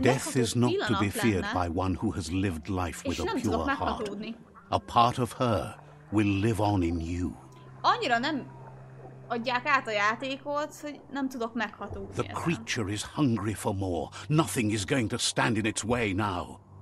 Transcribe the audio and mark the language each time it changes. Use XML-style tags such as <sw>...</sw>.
<en>Death is not to be feared</en> <hu>lenne,</hu> <en>by one who has lived life with a pure heart.</en> <hu>meghatódni.</hu> <en>A part of her will live on in you.</en> <hu>Annyira nem adják át a játékot, hogy nem tudok meghatódni.</hu> <en>The creature is hungry for more. Nothing is going to stand in its way now.</en>